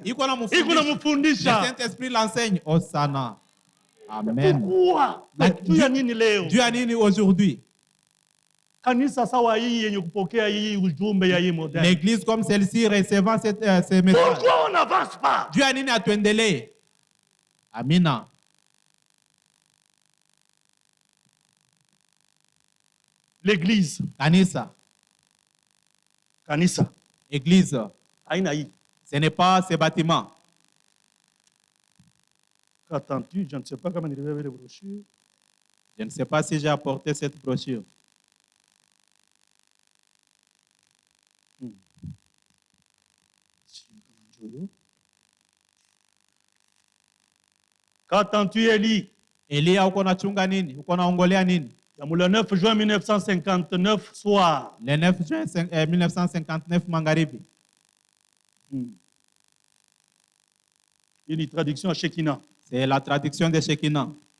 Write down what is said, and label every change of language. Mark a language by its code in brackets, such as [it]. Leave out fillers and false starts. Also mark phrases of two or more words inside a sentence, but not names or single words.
[fr] Le Saint-Esprit l'enseigne. Osana. Amen. Pourquoi? Dieu a nini aujourd'hui. L'église comme celle-ci recevant ces messages. Pourquoi on n'avance pas? [sw] Dieu a nini atuendelee. Amina. [fr] L'église. [sw] Kanisa. Église. [fr] Ce n'est pas ces bâtiments. Qu'attends-tu? Je ne sais pas comment il avait les brochures. Je ne sais pas si j'ai apporté cette brochure. Qu'attends-tu, Élie? [sw] Elia, uko na chunga nini? Uko na ongolea nini? [fr] Le 9 juin 1959 soir. Le 9 juin 1959 magharibi. Une traduction à Shekinah. C'est la traduction de Shekinah.